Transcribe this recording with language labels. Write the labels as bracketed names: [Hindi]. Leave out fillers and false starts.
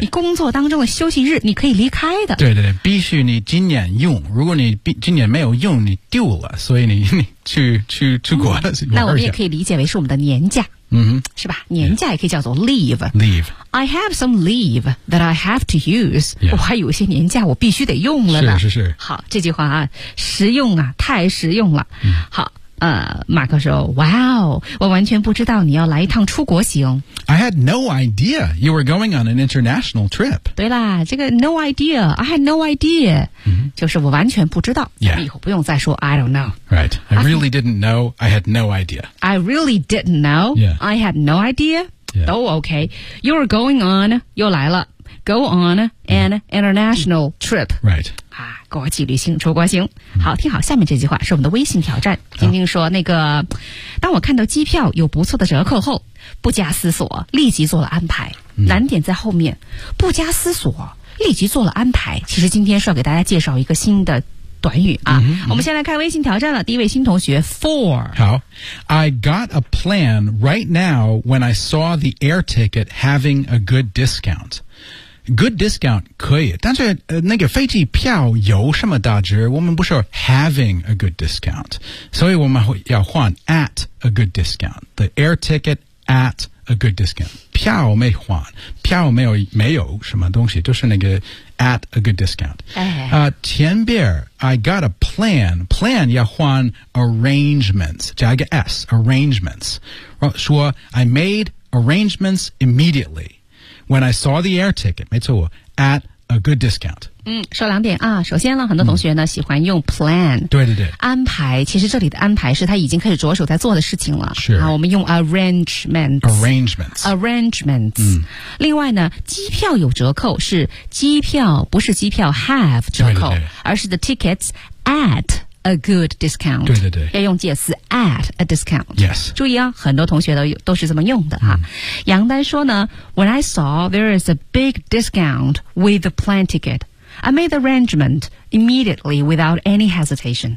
[Chinese] 你工作当中的休息日你可以离开的对对对必须你今年用如果你今年没有用你丢了所以你去出国了、嗯、那我们也可以理解为是我们的年假 Mm-hmm. 是吧年假也可以叫做 leave、 [English] yeah. Leave I have some leave that I have to use、 yeah. [Chinese] 我还有一些年假我必须得用了呢是是是好这句话啊实用啊太实用了、嗯、好马克说 Wow, 我完全不知道你要来一趟出国行。 [English] I had no idea you were going on an international trip. [Chinese] 对啦，这个 [English] no idea, I had no idea,、 [Chinese] mm-hmm. 就是我完全不知道。 [English] Yeah. [Chinese] 以后不用再说 [English] I don't know. Right, I really didn't know, I had no idea. I really didn't know,、 yeah. I had no idea,、 yeah. 都 OK. You were going on, [Chinese] 又来了。 [English] Go on an international trip. Right. [Chinese] 啊，国际旅行，出国行。好，听好，下面这句话是我们的微信挑战。晶晶说，那个，当我看到机票有不错的折扣后，不加思索，立即做了安排。难点在后面，不加思索，立即做了安排。其实今天是要给大家介绍一个新的短语啊。我们先来看微信挑战了，第一位新同学 ,4。好。 [English] I got a plan right now when I saw the air ticket having a good discount. Good discount, [Chinese] 可以。但是、那个飞机票有什么打折我们不说 [English] having a good discount. [Chinese] 所以我们要换 [English] at a good discount. The air ticket at a good discount. [Chinese] 票没换。票没有什么东西就是那个 [English] at a good discount. [Chinese] 前边 [English] I got a plan. Plan [Chinese] 要换 [English] arrangements. [Chinese] 加一个 [English] S, arrangements. 说 I made arrangements immediately. When I saw the air ticket, [Chinese] 没错 [English] at a good discount. [Chinese] 嗯，说两点啊。首先呢，很多同学呢、喜欢用 plan. 对对对。安排，其实这里的安排是他已经开始着手在做的事情了。是。啊，我们用 arrangements. [English] Arrangements. Arrangements. [Chinese] 嗯。另外呢，机票有折扣是机票，不是机票 have 折扣，对对对， [English] 而是 the tickets at. A good discount. [Chinese] 对对对。要用介词 [English] at a discount. Yes. [Chinese] 注意啊，很多同学都是这么用的啊。 [English] 杨丹说呢 ,when I saw there is a big discount with the plane ticket, I made the arrangement immediately without any hesitation.